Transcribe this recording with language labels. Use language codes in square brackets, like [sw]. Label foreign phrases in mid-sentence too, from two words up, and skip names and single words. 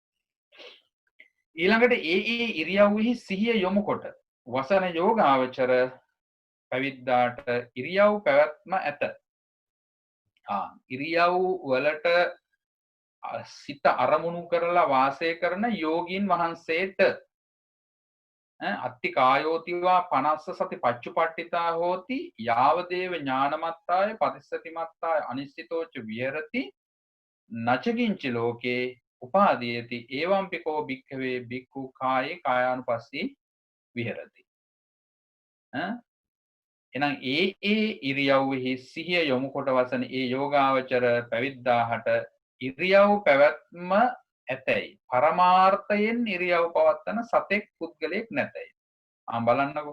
[si] ඊළඟට ඒ ඉරියව්වෙහි සිහිය යොමු කොට වසන යෝගාවචර පැවිද්දාට ඉරියව් පැවැත්ම ඇත. ඉරියව් වලට සිත අරමුණු කරලා වාසය කරන යෝගීන් වහන්සේට [pi] අත්ති කායෝතිවා 50 සති පච්චුපට්ඨිතා හෝති යාවදේව ඥානමත්තාය පරිස්සතිමත්තාය අනිශ්චිතෝච විහෙරති නචකින්ච ලෝකේ උපාදීයති ඒවම්පිකෝ භික්ඛවේ භික්ඛු කායේ කායානුපස්සී විහෙරති. [si] එහෙනම් ඒ ඉරියව්වෙහි සිහිය යොමු කොට වසන ඒ යෝගාවචර පැවිද්දාහට ඉරියව් පැවැත්ම ඇතැයි පරමාර්ථයෙන් ඉරියව් පවත්තන සතෙක් පුද්ගලයෙක් නැතැයි. බලන්නකෝ.